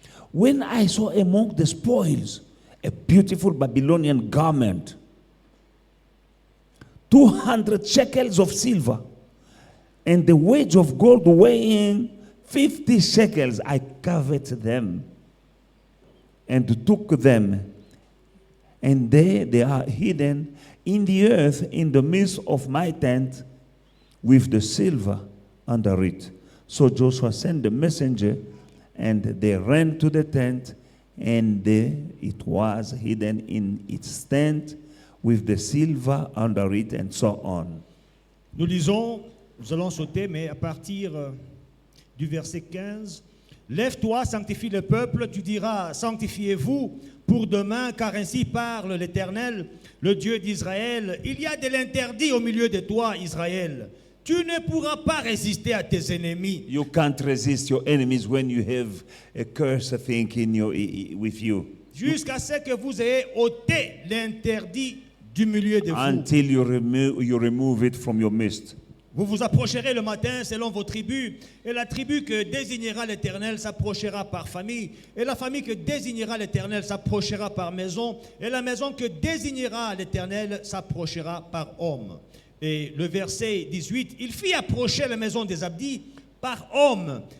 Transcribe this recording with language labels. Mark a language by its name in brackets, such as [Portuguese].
[English] When I saw among the spoils a beautiful Babylonian garment, 200 shekels of silver, and the wage of gold weighing 50 shekels, I coveted them and took them, and they are hidden in the earth in the midst of my tent with the silver under it. So Joshua sent the messenger, and they ran to the tent, and it was hidden in its tent with the silver under it, and so on. [French] Nous lisons, nous allons sauter, mais à partir du verset 15. Lève-toi, sanctifie le peuple, tu diras, sanctifiez-vous pour demain, car ainsi parle l'Éternel, le Dieu d'Israël. Il y a de l'interdit au milieu de toi, Israël. Tu ne pourras pas résister à tes ennemis. [English] You can't resist your enemies when you have a curse thing with you. [French] Jusqu'à ce que vous ayez ôté l'interdit du milieu de vous. [English] Until you remove it from your midst. [French] Vous vous approcherez le matin selon vos tribus, et la tribu que désignera l'Éternel s'approchera par famille, et la famille que désignera l'Éternel s'approchera par maison, et la maison que désignera l'Éternel s'approchera par homme. Et le verset 18, il fit approcher la maison des Abdi par homme.